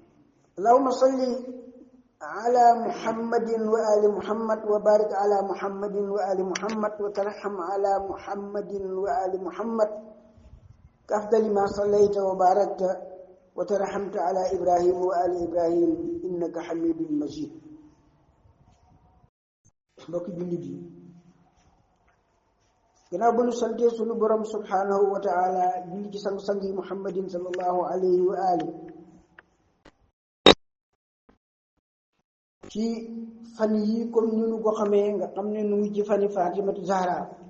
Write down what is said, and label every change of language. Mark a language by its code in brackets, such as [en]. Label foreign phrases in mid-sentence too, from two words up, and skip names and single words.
[ar] اللهم صل على محمد وآل محمد وبارك على محمد وآل محمد وترحم على محمد وآل محمد كأفضل ما صليت وباركت وترحمت على إبراهيم وآل إبراهيم إنك حميد مجيد. [wo] mbokk jullit yi, gannaaw ba nu santee sunu borom [ar] سبحانه وتعالى [wo] julli ci sang-sang yi [ar] محمد صلى الله عليه وآله [wo] ci fan yi comme ni nu ko xamee nga xam ne nu ngi ci fani Fatimatu Zahra.